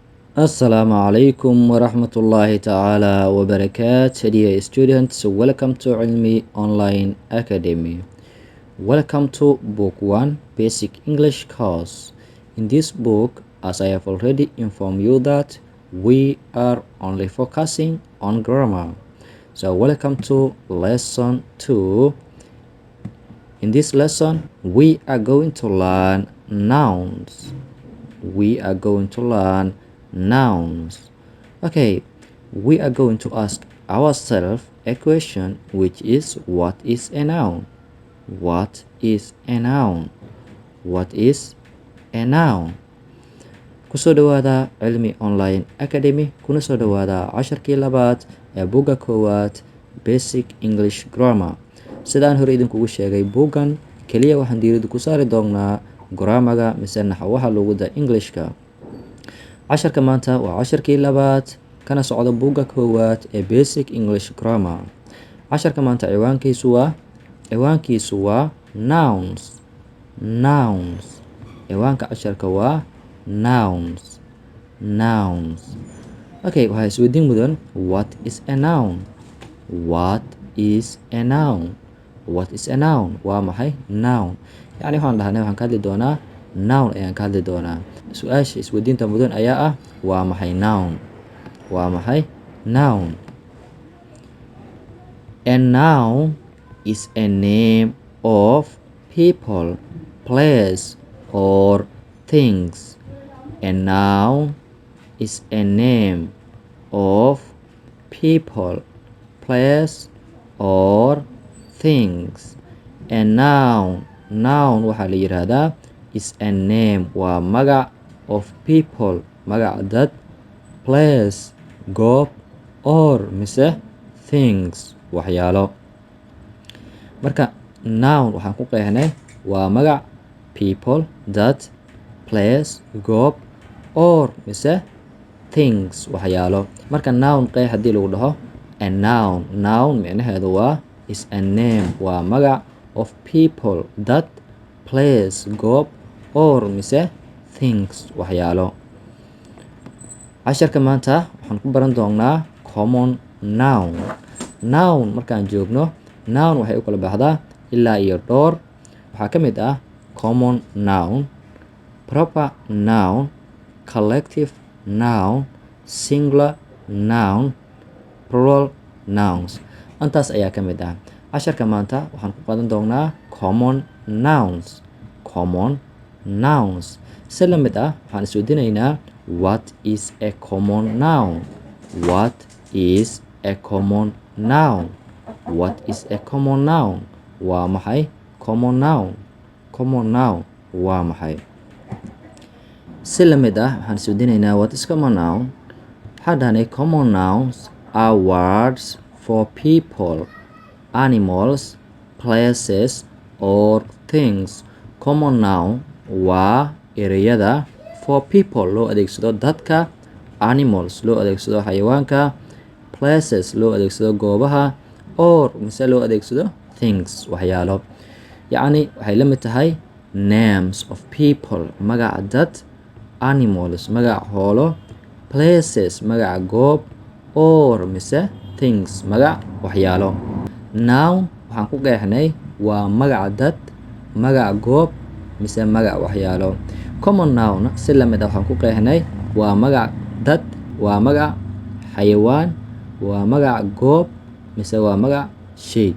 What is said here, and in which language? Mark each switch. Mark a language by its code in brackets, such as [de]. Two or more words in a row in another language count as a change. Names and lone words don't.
[ar] السلام عليكم ورحمة الله تعالى وبركاته. [en] Dear students, welcome to Ilmi Online Academy. Welcome to Book 1 Basic English course. In this book, as I have already informed you that we are only focusing on grammar. So welcome to lesson 2. In this lesson, we are going to learn nouns. We are going to learn nouns. Okay, we are going to ask ourselves a question, which is, what is a noun? What is a noun? What is a noun? [so] Kusoo dhawaada Cilmi Online Academy, kuna soo dhawaada casharkii labaad ee buugga koowaad Basic English Grammar. Sidaan hore idinkugu sheegay, buuggan keliya waxaan diiradda ku saari doonaa grammar-ga mise naxwaha luqadda Englishka. casharka maanta waa casharkii labaad kana socda buugga koowaad ee Basic English Grammar. casharka maanta ciwaankiisu waa nouns. ciwaanka casharka waa nouns. Okay, waxaa isweydiin mudan, [en] what is a noun? What is a noun? [so] Waa maxay noun? yacni waxaan ka hadli doonaa noun ayaan ka hadli doonaa. su-aasha isweydiinta mudan ayaa ah, waa maxay noun? [en] A noun is a name of people, place, or things. A noun is a name of people, place, or things. A noun [so] waxaa la yiraahdaa [en] is a name, [so] waa magac, [en] of people, [so] magac dad, place, goob, [en] or mise things, [so] waxyaalo. marka noun waxaan ku qeexnay waa magac, [en] people, dad, place, goob, or mise things, [so] waxyaalo. marka noun qeex haddii lagu dhaho, [en] a noun [so] micnaheedu waa [en] is a name, [so] waa magac, [en] of people, dad, place, goob, or mise things, [so] waxyaalo. casharka maanta waxaan ku baran doonaa [en] common noun. [so] markaan joogno, noun waxay u kala baxdaa ilaa iyo dhowr. waxaa ka mid ah [en] common noun, proper noun, collective noun, singular noun, plural nouns. [so] intaas ayaa ka mid ah. casharka maanta waxaan ku qaadan doonaa [en] common nouns. [so] si la mid ah waxaan isweydiinaynaa, [en] what is a common noun? [so] waa maxay [en] common noun? [so] waa maxay? si la mid ah waxaan isweydiinaynaa, [en] what is common noun? [so] waxaan dhahnay [en] common nouns are words for people, animals, places, or things. common noun [so] waa ereyada [en] for people [so] loo adeegsado dadka, animals loo adeegsado xayawaanka, places loo adeegsado goobaha, or mise loo adeegsado things, waxyaalo. yacni waxay la mid tahay [en] names of people, [so] magaca dad, animals magaca xoolo, places magaca goob, or mise things magac waxyaalo. noun waxaan ku qeexnay waa magaca dad, magaca goob, mise magac waxyaalo. [en] common noun [so] si la mid ah waxaan ku qeexnay waa magac dad, waa magac xayawaan, waa magac goob, mise waa magac shay.